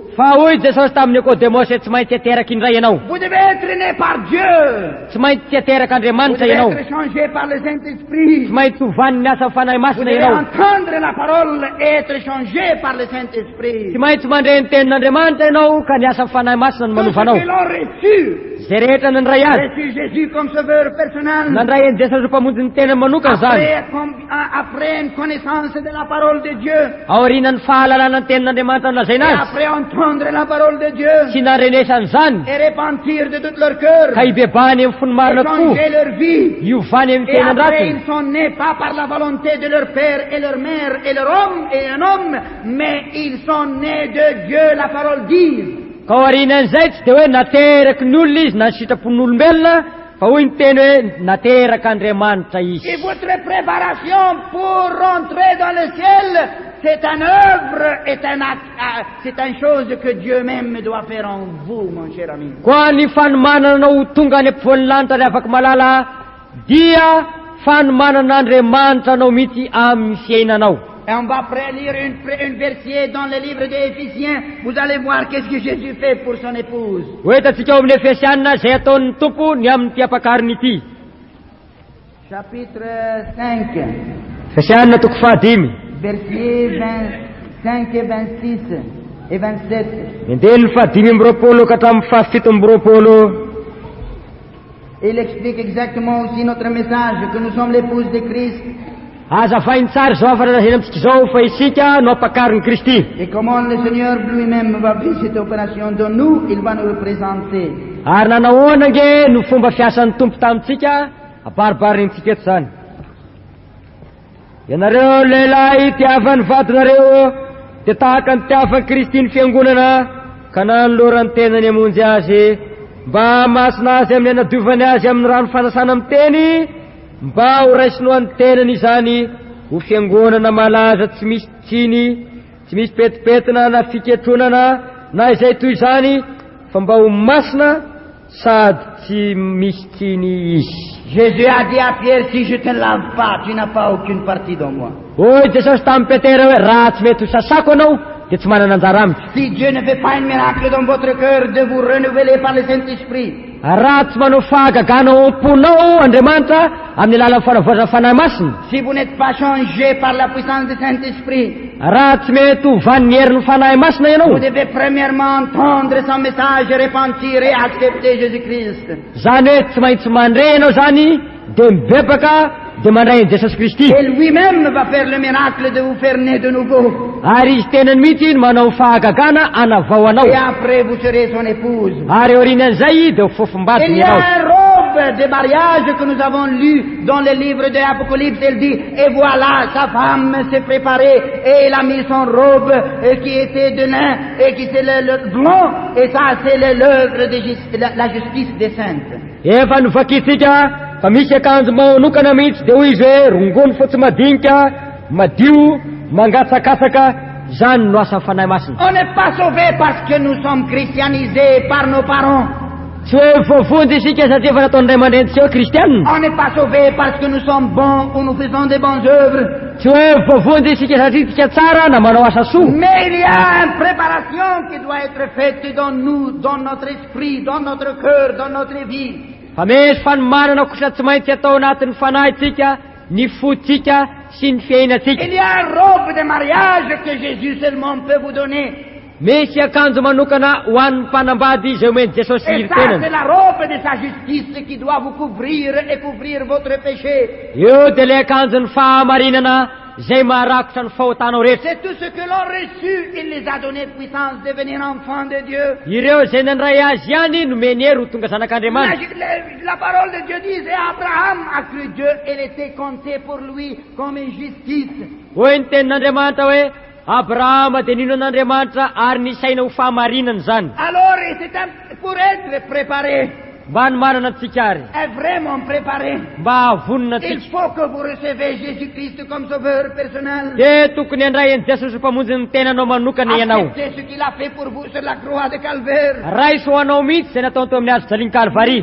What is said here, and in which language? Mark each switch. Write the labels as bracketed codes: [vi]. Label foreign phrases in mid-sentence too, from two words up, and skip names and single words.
[mg] Fa hoy Jesosy tamin'ny Nikodemosy tsy maintsy ateraky indray ianao. [fr] Vous devez être né par Dieu. [mg] Tsy maintsy ateraka [fr] Vous [mg] Andriamanitra [fr] devez [mg] ianao. [fr] être changé par le Saint-Esprit. [mg] Tsy maintsy hovan'ny asa fanahy [fr] Vous [mg] masina [fr] devez [mg] ianao. [fr] entendre la parole et être changé par le Saint-Esprit. [mg] Tsy maintsy mandre ny tenin'Andriamanitra ianao ka ny asa fanahy masina ny [fr] Tous [mg] manovanao. [fr] ceux qui l'ont reçu, [mg] Zay rehetra nandray azy [fr] reçu Jésus comme sauveur personnel. [mg] nandray any Jesosy ho mpamonjy ny tena manokana zany. [fr] Après une connaissance de la parole de Dieu, [mg] Aorianany fahalalana ny tenin'Andriamanitra nolazaina [fr] et [mg] azy [fr] après entendre la parole de Dieu, [mg] sy narenesany zany [fr] et repentir de tout leur cœur, [mg] ka ibebany amin'ny fony [fr] et [mg] marina tokoa [fr] changer leur vie. [mg] iovany amin'ny [fr] Et après, [mg] tenandraty. [fr] ils sont nés pas par la volonté de leur père et leur mère et leur homme et un homme, mais ils sont nés de Dieu, la parole dit. [mg] Ka aorianan'izay tsy dia hoe nateraky ny olona izy na ny sitrapon'olombelona fa hoy ny teny hoe nateraka Andriamanitra izy. [fr] Et votre préparation pour rentrer dans le ciel c'est une œuvre, c'est une chose que Dieu même doit faire en vous, mon cher ami. [mg] Koa ny fanomananao tonga any ampovoan'ny lanitra ary afaky malala dia fanomanana Andriamanitra anao mihitsy amin'ny fiainanao. [fr] Et on va lire une verset dans le livre des Éphésiens. Vous allez voir qu'est-ce que Jésus fait pour son épouse. [mg] Hoetantsika ao amin'ny Efesianina zay ataon'ny tompo ny amin'ny ty-apakariny ity. [fr] Chapitre 5, [mg] Efesianina toko 5, [fr] versets 25 et 26 et 27. [mg] Mendeha ny 5 ka hatramin'ny 7. [fr] Il explique exactement aussi notre message, que nous sommes l'épouse de Christ. [mg] Azavainy tsara zao afananazeny amitsika zao fa isika no apakarin'i Kristy. [fr] Et comment le Seigneur lui-même va vivre cette opération dans nous, il va nous représenter. [mg] Ary nanahoana nge no fomba fiasan'ny tompo tamitsika abaribarintsika eto zany. Ianareo lehilahy tiavan'ny vadinareo dia tahaka ny tiavan'i Kristy ny fiangonana ka nanolorany tenany hamonjy azy mba masina azy amin'ny anadiovany azy amin'ny rano fanasana amin'ny teny mba ho raisino any tenany izany ho fiangonana malaza tsy misy tsiny, tsy misy petipetina na fiketronana na izay toy izany fa mba ho masina sady tsy misy tsiny izy. [fr] Jésus a dit à Pierre, si je te lave pas, tu n'as pas aucune partie dans moi. [mg] Oi Jesosy tamin'ny Petera hoe raha tsy mety ho sasako anao dia tsy manana anjara amiko. [fr] Si Dieu ne fait pas un miracle dans votre cœur de vous renouveler par le Saint-Esprit, [mg] raha tsy manao fahagagana ao am-ponao Andriamanitra amin'ny alalan'ny fanavoazana fanahy masina, [fr] si vous n'êtes pas changé par la puissance du Saint-Esprit, [mg] raha tsy mety ho van'ny herin'ny fanahy masina ianao, [fr] vous devez premièrement entendre son message, repentir et accepter Jésus-Christ. [mg] Zany hoe tsy maintsy mandray ianao zany dia mibebaka dia mandray an'i Jesosy Kristy. [fr] Et lui-même va faire le miracle de vous faire naître de nouveau. [mg] Ary izy tenany mihitsy manao fahagagana anavao anao. [fr] Et après vous serez son épouse. [mg] Ary aorianan'izay dia ho [fr] Il [mg] fofombadiny [fr] y a [mg] ianao. [fr] une robe de mariage que nous avons lu dans le livre de l'Apocalypse. Elle dit, et voilà, sa femme s'est préparée et elle a mis son robe qui était de lin et qui c'est le blanc. Et ça, c'est l'œuvre de la justice des saintes. [mg] Efa novakitsika fa misy akanjo manokana mihitsy dia hoy izy hoe rongony fotsy madinika madio mangatsakatsaka zany no asan'ny fanahy masina. [fr] On n'est pas sauvé parce que nous sommes christianisés par nos parents. [mg] Tsy hoe voavonjy isika satria efa nataon'ny ray aman-dreny tsy hoe kristianina. [fr] On n'est pas sauvé parce que nous sommes bons ou nous faisons de bonnes œuvres. [mg] Tsy hoe voavonjy isika satria tsika tsara na manao asa soa. [fr] Mais il y a une préparation qui doit être faite dans nous, dans notre esprit, dans notre cœur, dans notre vie. [mg] Fa misy fanomanana kosa tsy maintsy atao anatin'ny fanahytsika, ny fotsika sy ny fiainatsika. [fr] Il y a une robe de mariage que Jésus seulement peut vous donner. [mg] Misy akanjo manokana ho an'ny mpanambady izay omeny Jesosy [fr] Et ça, [mg] tenany. [fr] c'est la robe de sa justice qui doit vous couvrir et couvrir votre péché. [mg] Io dia ilay akanjon'ny fahamarinana zay maharakotra ny fahotanao rehetra. [fr] C'est tout ce que l'on reçu, il les a donné puissance de devenir enfants de Dieu. [mg] Ireo zay nandray azy ihany nomeny hery ho tonga zanak'Andriamanitra. [fr] La parole de Dieu disait, Abraham a cru Dieu, elle était comptée pour lui comme une justice. [mg] Hoy ny tenin'Andriamanitra hoe Abrahama dia nino an'Andriamanitra ary nisaina ho fahamarinana zany. [fr] Alors, pour être préparé, [mg] Mba ny manana antsika ary, [fr] est vraiment préparé, [mg] mba havonina [fr] il [mg] antsika [fr] faut que vous recevez Jésus-Christ comme sauveur personnel. [mg] dia tokony handray an'i Jesosy ho mpamonjy ny tenanao manokana ianao. [fr] Acceptez ce qu'il a fait pour vous sur la croix de Calvaire. [mg] Raiso ho anao mihitsy zay nataony teo amin'ny hazo jaliny Kalvari.